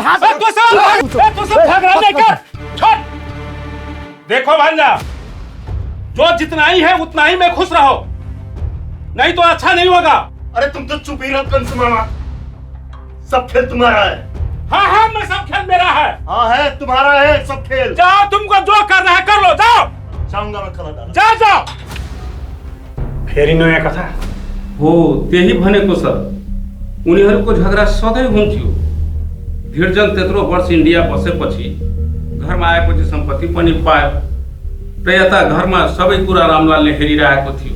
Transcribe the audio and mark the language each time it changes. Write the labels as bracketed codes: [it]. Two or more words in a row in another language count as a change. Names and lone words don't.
[hi] देखो भांजा, जो जितना ही है उतना ही में खुश रहो, नहीं तो अच्छा नहीं होगा। अरे तुम तो चुप ही रहो कंस मामा, सब खेल तुम्हारा है। हाँ हाँ, मैं सब खेल मेरा है। हाँ है, तुम्हारा है सब खेल। जाओ, तुमको जो करना है कर लो, जाओ। जाऊंगा मैं खबरदार। जाओ जाओ। [ne] फेरि नयाँ कथा हो, त्यही भनेको सर। उनीहरूको झगडा सधैँ हुन्थ्यो। धिरजन त्यत्रो वर्ष इन्डिया बसेपछि घरमा आएपछि सम्पत्ति पनि पायो र यता घरमा सबै कुरा रामलालले हेरिरहेको थियो।